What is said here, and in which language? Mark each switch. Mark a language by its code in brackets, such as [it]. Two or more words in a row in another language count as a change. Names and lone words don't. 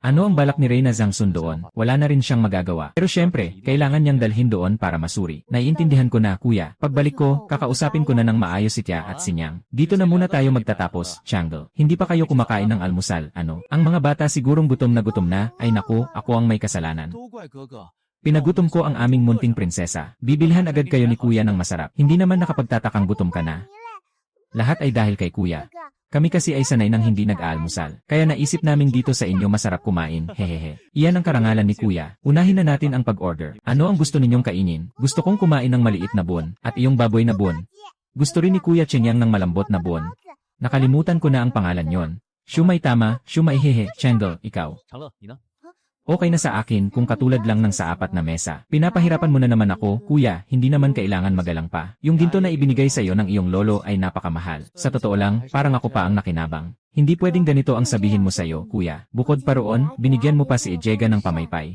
[tl] Ano ang balak ni Reyna Zhangsun doon? Wala na rin siyang magagawa. Pero syempre, kailangan niyang dalhin doon para masuri. Naiintindihan ko na, kuya. Pagbalik ko, kakausapin ko na ng maayos si Tia at si Nyang. Dito na muna tayo magtatapos, Changle. Hindi pa kayo kumakain ng almusal, ano? Ang mga bata sigurong gutom na, ay naku, ako ang may kasalanan. [zh] 都怪哥哥。 [tl] Pinagutom ko ang aming munting prinsesa. Bibilhan agad kayo ni kuya ng masarap. Hindi naman nakapagtatakang gutom ka na. Lahat ay dahil kay kuya. Kami kasi ay sanay ng hindi nag-aalmusal. Kaya naisip namin dito sa inyo masarap kumain, hehehe. Iyan ang karangalan ni kuya. Unahin na natin ang pag-order. Ano ang gusto ninyong kainin? Gusto kong kumain ng maliit na buon, at iyong baboy na buon. Gusto rin ni Kuya Chenyang ng malambot na buon. Nakalimutan ko na ang pangalan yon. Shumai tama, shumai hehe, Changle, ikaw. [zh] 长乐，你呢？ [tl] Okay na sa akin kung katulad lang ng sa apat na mesa. Pinapahirapan mo na naman ako, kuya, hindi naman kailangan magalang pa. Yung ginto na ibinigay sa iyo ng iyong lolo ay napakamahal. Sa totoo lang, parang ako pa ang nakinabang. Hindi pwedeng ganito ang sabihin mo sa iyo, kuya. Bukod pa roon, binigyan mo pa si Ejega ng pamaypay.